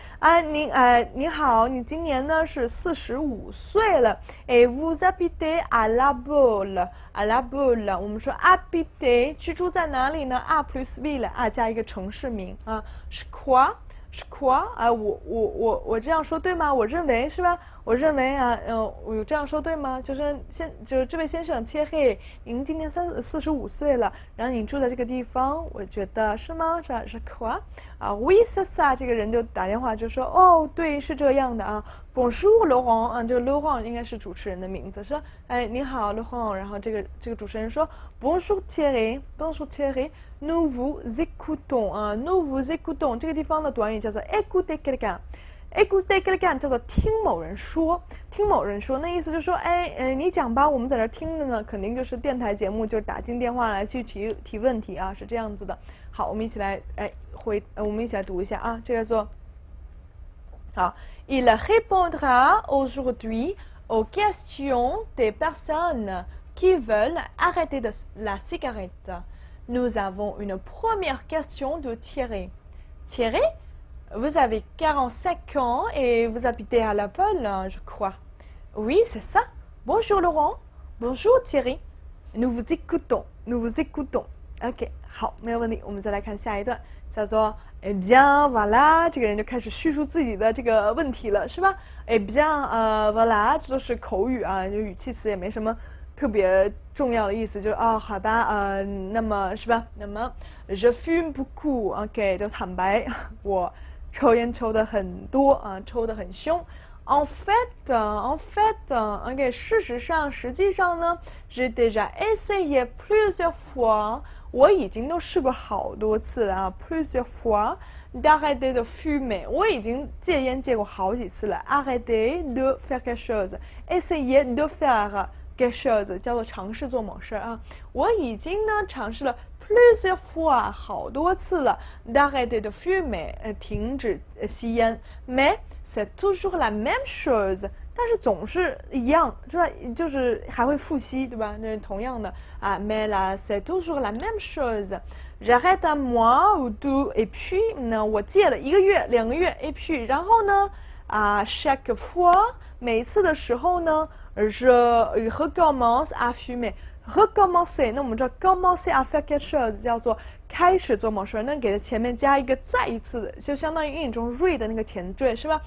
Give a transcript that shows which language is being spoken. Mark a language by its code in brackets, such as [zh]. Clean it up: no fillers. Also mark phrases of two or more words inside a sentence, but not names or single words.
[zh] 你好，你今年呢是45岁了。 [fr] Et vous habitez à La Baule，à La Baule， [zh] 我们说 habiter 居住在哪里呢 ？ [fr] A plus ville [zh] 啊加一个城市名啊 ， [fr] je crois [zh] 啊，我这样说对吗？我认为是吧？我认为啊，我有这样说对吗？就是这位先生，切嘿，您今年45岁了，然后你住在这个地方，我觉得是吗？ [fr] 是 crois啊 ，oui c'est ça， [zh] 这个人就打电话就说，哦，对，是这样的啊。Bonjour Laurent，啊，这个 Laurent 应该是主持人的名字，说，哎，你好 Laurent， 然后这个主持人说 Bonjour Thierry，Bonjour Thierry。 [fr] Nous vous écoutons [zh] 啊 ， [fr] nous vous écoutons [zh] 这个地方的短语叫做 [fr] écouter quelqu'un。 écouter quelqu'un [zh] 叫做听某人说，听某人说，那意思就是说，你讲吧，我们在这听着呢，肯定就是电台节目，就是打进电话来去提问题啊，是这样子的。好，我们一起来我们一起来读一下啊，这个做好 [fr] ，il répondra aujourd'hui aux questions des personnes qui veulent arrêter la cigarette。Nous avons une première question de Thierry. Thierry, vous avez 45 ans et vous habitez à La Baule, je crois. Oui, c'est ça. Bonjour Laurent. Bonjour Thierry. Nous vous écoutons. Nous vous écoutons. [zh] OK， 好，没有问题。我们再来看下一段，叫做 [fr] Eh bien voilà， [zh] 这个人就开始叙述自己的这个问题了，是吧 ？ [fr] Eh bien voilà， [zh] 这都是口语啊，就语气词也没什么特别重要的意思，就好吧，那么是吧？那么 [fr] je fume beaucoup， [zh] OK， 就坦白，我抽烟抽的很多啊，抽的很凶。 [fr] En fait， [zh] OK， 事实上，实际上呢 [fr] ，j'ai déjà essayé plusieurs fois， [zh] 我已经都试过好多次了啊 ， [fr] plusieurs fois。 D'arrêter de fumer， [zh] 我已经戒烟戒过好几次了。 [fr] Arrêter de faire quelque chose，essayer de faire。 quelque chose [zh] 叫做尝试做某事啊，我已经呢尝试了 [fr] plusieurs fois [zh] 好多次了 [fr] d'arrêter de fumer [zh] 停止吸烟 [fr] mais c'est toujours la même chose [zh] 但是总是一样是吧？就是还会复吸对吧？那是同样的啊 [fr] mais là c'est toujours la même chose j'arrête un mois ou deux et puis [zh] 呢我戒了1个月2个月 [fr] et puis [zh] 然后呢 [fr] chaque fois [zh] 每次的时候呢 [fr] je recommence à fumer recommencer， [zh] 那我们知道 [fr] commencer à faire quelque chose [zh] 叫做开始做某事，那给它前面加一个再一次的，就相当于英语中 re 的那个前缀，是吧？